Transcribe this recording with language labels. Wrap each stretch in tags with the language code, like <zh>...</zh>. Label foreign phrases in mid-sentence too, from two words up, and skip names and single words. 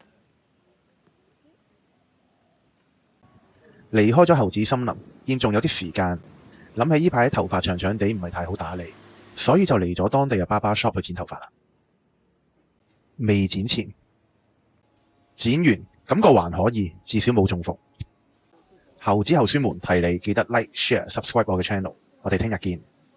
<yue>離開咗猴子森林，見仲有啲時間，諗起呢排頭髮長長地唔係太好打理，所以就嚟咗當地嘅</yue> <en>barber shop</en> <yue>去剪頭髮啦。未剪前，剪完感覺還可以，至少冇中伏。猴子猴孫們提你記得</yue> <en>like、share、subscribe</en> <yue>我嘅 channel， 我哋聽日見。</yue>